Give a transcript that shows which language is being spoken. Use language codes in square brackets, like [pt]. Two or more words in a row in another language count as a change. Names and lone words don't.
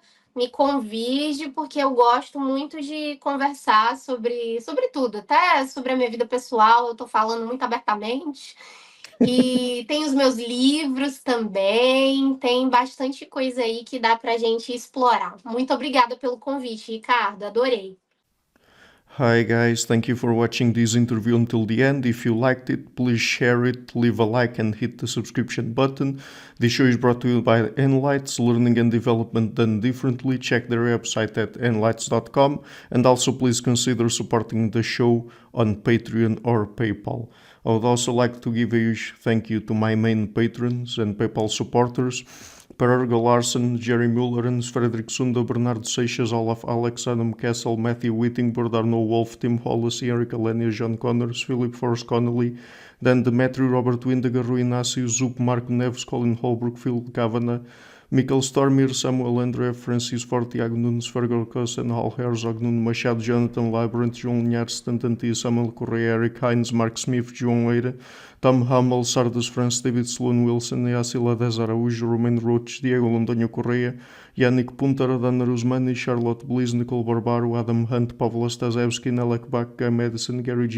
[pt] Me convide, porque eu gosto muito de conversar sobre tudo, até sobre a minha vida pessoal, eu estou falando muito abertamente. E tem os meus livros também, tem bastante coisa aí que dá pra gente explorar. Muito obrigada pelo convite, Ricardo, adorei. [en] Hi guys, thank you for watching this interview until the end. If you liked it, please share it, leave a like and hit the subscription button. This show is brought to you by Enlights, learning and development done differently. Check their website at enlights.com and also please consider supporting the show on Patreon or PayPal. I would also like to give a huge thank you to my main patrons and PayPal supporters. Per Ergo Larsen, Jerry Mullerens, Frederick Sunda, Bernardo Seixas, Olaf Alex, Adam Kessel, Matthew Whittingford, Arno Wolf, Tim Hollis, Eric Alenia, John Connors, Philip Forrest Connolly, Dan Demetri, Robert Windiger, Rui Inácio, Zup, Marco Neves, Colin Holbrook, Phil Kavanagh, Michael Stormir, Samuel André, Francis Forte, Tiago Nunes, Fergal Cossen, Hal Herzog, Nuno Machado, Jonathan Labyrinth, João Linhares, Stantantia, Samuel Correia, Eric Hines, Mark Smith, João Eira, Tom Hummel, Sardas France, David Sloan Wilson, Yacila Dez Araújo, Romain Roach, Diego Londonho Correia, Yannick Punter, Adana Rusmani, Charlotte Bliss, Nicole Barbaro, Adam Hunt, Pavlo Stasevski, Nelek Bak, Madison, Gary G.